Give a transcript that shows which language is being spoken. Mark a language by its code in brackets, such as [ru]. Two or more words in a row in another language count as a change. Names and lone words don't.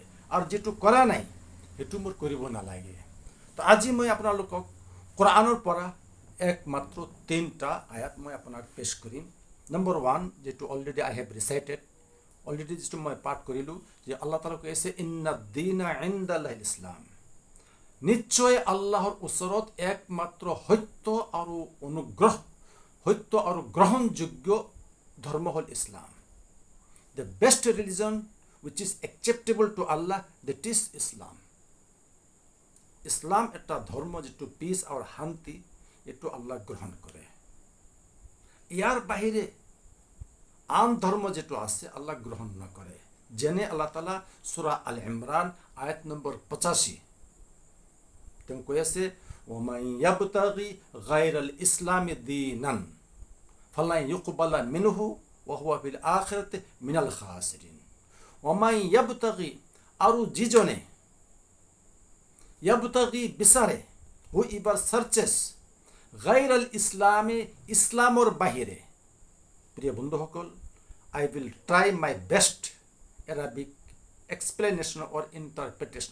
[as] আৰু যিটো কৰা নাই সেইটো মোৰ কৰিব নালাগে। তো আজি মই আপোনালোকক কোৰআনৰ পৰা একমাত্ৰ 3টা আয়াত মই আপোনাক পেছ কৰিম। নম্বৰ 1, যিটো [en] already I have recited, [as] অলৰেডি যিটো মই পাঠ কৰিলোঁ, যে আল্লাহ তাআলা কৈ আছে, [ar] إن الدين عند الله الإسلام, [as] নিশ্চয় আল্লাহৰ ওচৰত একমাত্ৰ সত্য আৰু অনুগ্ৰহ, সত্য আৰু গ্ৰহণযোগ্য ধৰ্ম হ'ল ইছলাম। [en] The best religion which is acceptable to Allah, that is Islam. [as] ইছলাম এটা ধৰ্ম যিটো পিচ আৰু শান্তি, এইটো আল্লাহ গ্ৰহণ কৰে। ইয়াৰ বাহিৰে আন ধৰ্ম যিটো আছে আল্লাহ গ্ৰহণ নকৰে। যেনে আল্লাহ তাআলা সূৰা আল ইমৰান আয়াত নম্বৰ 85 তেওঁ কৈ আছে, [ar] ومن يبتغ غير الإسلام دينا فلن يقبل منه وهو في الآخرة من الخاسرين. ومن يبتغ, [as] আৰু যিজনে, ইয়াবতাগি বিচাৰে, [en] who ever searches, [ar] غير الإسلام, [as] ইছলামৰ বাহিৰে। প্ৰিয় বন্ধুসকল, [en] I will try my best Arabic explanation or interpretation.